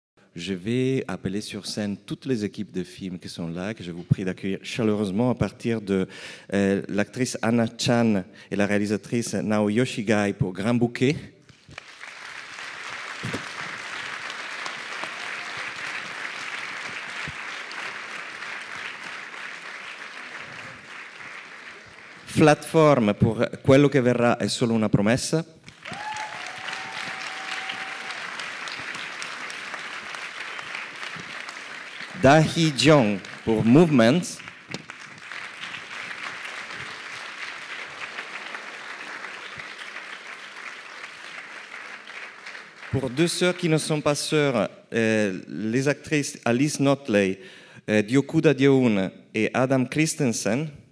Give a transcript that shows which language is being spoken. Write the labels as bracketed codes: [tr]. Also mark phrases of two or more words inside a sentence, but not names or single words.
[fr] je vais appeler sur scène toutes les équipes de films qui sont là, que je vous prie d'accueillir chaleureusement, à partir de l'actrice Anna Chan et la réalisatrice Nao Yoshigai pour Grand Bouquet. Flatform pour Quello che verrà è solo una promessa. Da Hee-jong pour Movements. Pour deux sœurs qui ne sont pas sœurs, les actrices Alice Notley, Diokuda Dioun et Adam Christensen.